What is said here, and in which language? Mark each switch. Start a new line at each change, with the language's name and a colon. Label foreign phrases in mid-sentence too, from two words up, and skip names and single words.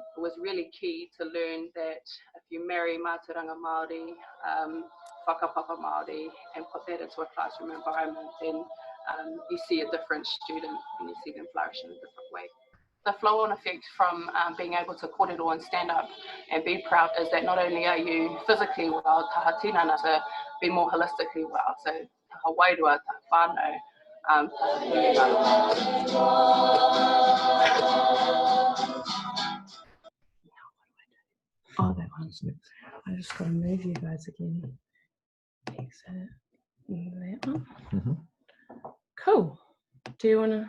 English: It was really key to learn that if you marry
Māori: mātauranga Māori, whakapapa Māori,
English: and put that into a classroom environment, then you see a different student and you see them flourish in a different way. The flow-on effect from being able to kōrero and stand up and be proud is that not only are you physically well,
Māori: taha tinana
English: to be more holistically well, so
Māori: taha wairua, taha whānau,
English: oh, that one. I just got to move you guys again. Exit. That one. Cool. Do you want to?